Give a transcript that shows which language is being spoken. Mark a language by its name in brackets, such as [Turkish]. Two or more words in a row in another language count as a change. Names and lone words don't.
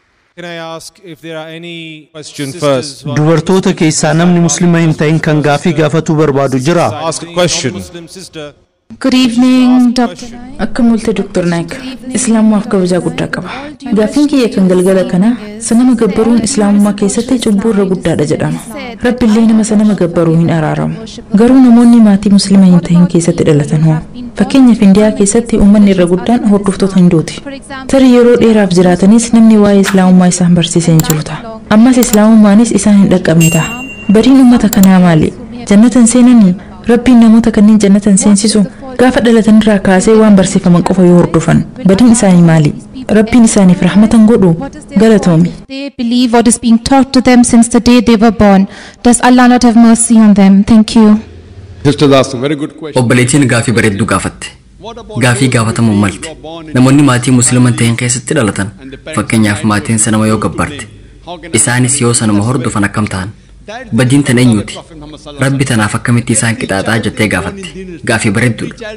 [English] Can I ask if there are any questions first? [Oromo] dubartoota keessaa namni muslima hin ta'in kan gaafii gaafatu barbaadu jira? [English] Ask a question. Good evening, Doctor. [Oromo] Akka multe Dr. Naik. Islaamummaaf kabajaa guddaa qaba. Gaafiin kiyya kan galgala kana sanama gabbaruun islaamummaa keessatti cubbuu irra guddaadha jedhama. Rabbi illee nama sanama gabbaruu hin araaramu. Garuu namoonni maatii muslima hin ta'in keessatti dhalatan hoo? Fakkeenyaaf Indiyaa keessatti uummanni irra guddaan hordoftoota Hinduuti. Tarii yeroo dheeraaf jiraatanis namni waa'ee islaamummaa isaan barsiisee hin jiru ta'a. Ammas islaamummaanis isaan hin dhaqqabne ta'a. Badiin uummata kanaa maali? Jannatan seenanii? Rabbiin namoota kanneen jannatan seensisu gaafa dhalatan irraa kaasee waan barsiifaman qofa yoo hordofan badiin isaanii maali? Rabbiin isaaniif rahmatan godhu galatoomi. [English] They believe what is being taught to them since the day they were born. Does Allah not have mercy on them? Thank you. Sister asked a very good question. [Oromo] Obboleettiin gaafii bareedduu gaafatte. Gaafii gaafatamuu malte. Namoonni maatii musliiman ta'een keessatti dhalatan fakkeenyaaf maatiin sanama yoo gabbarte isaanis yoo sanuma hordofan akkam ta'an? Badiin tan eenyuti? Rabbi tanaaf akkamitti isaan qixaaxaa jettee gaafatte. Gaafii bareedduudha.